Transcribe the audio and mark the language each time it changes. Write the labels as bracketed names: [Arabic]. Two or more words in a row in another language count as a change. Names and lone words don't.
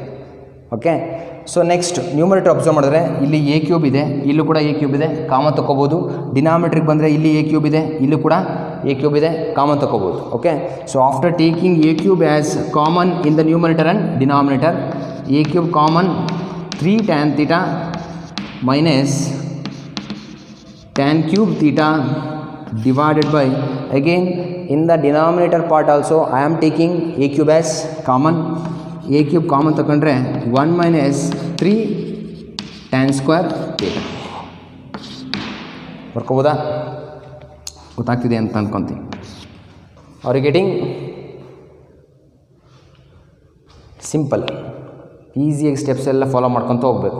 [English] okay, so next numerator observe [Kannada] ಮಾಡಿದ್ರೆ ಇಲ್ಲಿ [English] a cube [Kannada] ಇದೆ, ಇಲ್ಲೂ ಕೂಡ [English] a cube [Kannada] ಇದೆ, ಕಾಮನ್ ತೊಗೋಬೋದು. ಡಿನಾಮಿನೇಟ್ರಿಗೆ ಬಂದರೆ ಇಲ್ಲಿ [English] a cube [Kannada] ಇದೆ, ಇಲ್ಲೂ ಕೂಡ [English] a cube [Kannada] ಇದೆ, ಕಾಮನ್ ತೊಗೋಬೋದು. [English] okay, so after taking a cube as common in the numerator and denominator, a cube common 3 tan theta minus tan cube theta divided by, again in the denominator part also I am taking a cube as common. a cube common ತಗೊಂಡ್ರೆ 1 minus 3 tan square theta. [Kannada] ಬರ್ಕೋಬೋದಾ? ಗೊತ್ತಾಗ್ತಿದೆ ಅಂತ ಅಂದ್ಕೊತೀನಿ. [English] are you getting? [Kannada] ಸಿಂಪಲ್, ಈಸಿಯಾಗಿ ಸ್ಟೆಪ್ಸ್ ಎಲ್ಲ ಫಾಲೋ ಮಾಡ್ಕೊತ ಹೋಗಬೇಕು.